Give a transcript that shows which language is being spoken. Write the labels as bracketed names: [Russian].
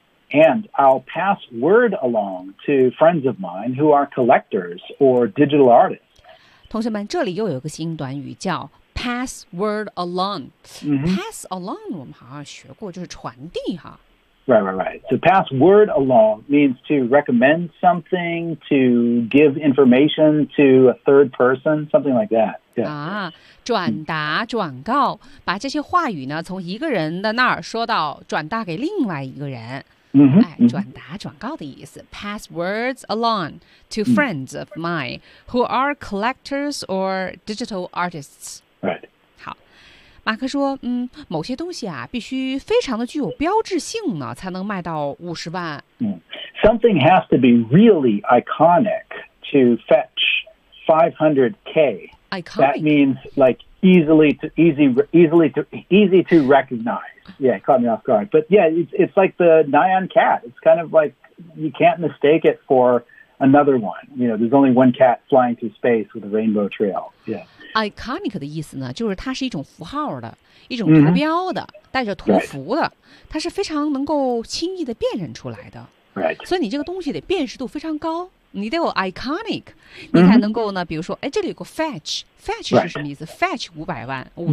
[English] And I'll pass word along to friends of mine who are collectors or digital artists. [Chinese] 同学们，这里又有个新短语叫。 [English] Pass word along.、 Mm-hmm. Pass along, [Chinese] 我们好像学过，就是传递哈。 [English] Right, right, right. So pass word along means to recommend something, to give information to a third person, something like that. Yeah. [Chinese] 啊，转达、转告，把这些话语呢，从一个人的那儿说到转达给另外一个人。 [English] Mm-hmm. [Chinese] 哎，转达、转告的意思。 [English] Pass words along to friends of mine who are collectors or digital artists. Right. [Chinese] 好，马克说，某些东西啊，必须非常的具有标志性呢，才能卖到50万。 [English] something has to be really iconic to fetch 500K. Iconic. That means like easy to recognize. Yeah, caught me off guard. But yeah, it's like the Nyan cat. It's kind of like you can't mistake it for another one. You know, there's only one cat flying through space with a rainbow trail. Yeah. [Chinese] Iconic 的意思呢，就是它是一种符号的，一种图标的，带着图符的，它是非常能够轻易的辨认出来的。 [English] Right. [Chinese] 所以你这个东西得辨识度非常高，你得有 iconic， 你才能够呢，比如说，哎，这里有个 fetch 是什么意思 ？Fetch 50万